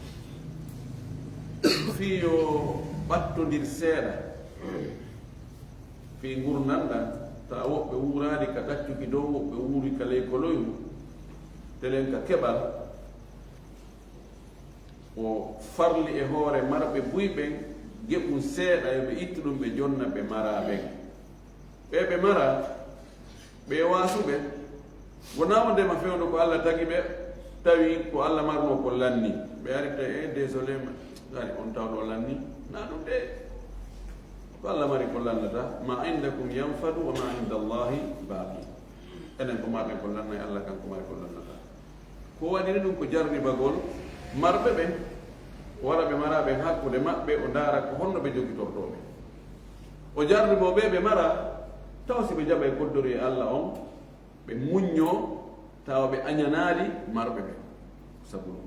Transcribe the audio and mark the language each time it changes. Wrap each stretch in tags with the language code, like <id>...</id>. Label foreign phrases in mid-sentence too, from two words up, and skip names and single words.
<ff>Fii yo ɓattondir seeɗa fii ngurndanɗan, ta woɓɓe wuuraali ka ɗaccuki dow, woɓɓe wuuri ka ley koloyru, telen ka keɓal o farli e hoore marɓe buyɓen geɓum seeɗa yoɓe ittu ɗum ɓe jonna ɓe mara ɓen. ɓe mara ɓe waasuɓe wonama ndema fewndo ko Allah tagi ɓe, tawi ko Allah marno ko lanni, ɓe arita désolé ari on tawɗo lanni na ɗum de, ko Allah mari ko lannata.</ff> <ar>ما عندكم ينفد وما عند الله باق.</ar> <ff>enen ko marɓe ko lanna e Allah kanko mari ko lannata. Ko waɗiri ɗum ko jarribagol marɓe ɓen, wara ɓe mara ɓen hakkude maɓɓe, o ndaara ko honno ɓe jogitortoɓe. O jarriboɓe ɓe mara taw si ɓe jaɓa e koddori e Allah on, ɓe muñño tawa ɓe añanaali marɓe ɓen sabu ɗum.</ff>